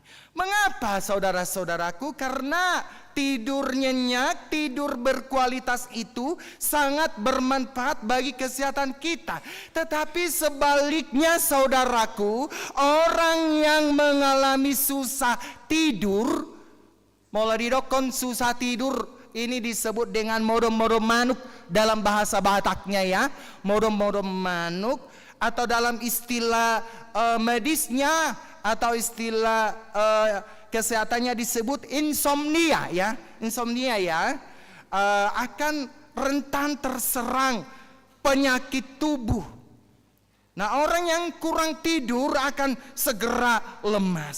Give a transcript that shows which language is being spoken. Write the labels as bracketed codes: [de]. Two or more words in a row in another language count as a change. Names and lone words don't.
[id] Mengapa saudara-saudaraku? Karena tidur nyenyak, tidur berkualitas itu sangat bermanfaat bagi kesehatan kita. Tetapi sebaliknya saudaraku, orang yang mengalami susah tidur, mulai didokon susah tidur, ini disebut dengan [bbc] modom-modom manuk [id] dalam bahasa Bataknya ya. [bbc] Modom-modom manuk, [id] atau dalam istilah medisnya atau istilah kesehatannya disebut insomnia ya. Insomnia ya, akan rentan terserang penyakit tubuh. Nah, orang yang kurang tidur akan segera lemas.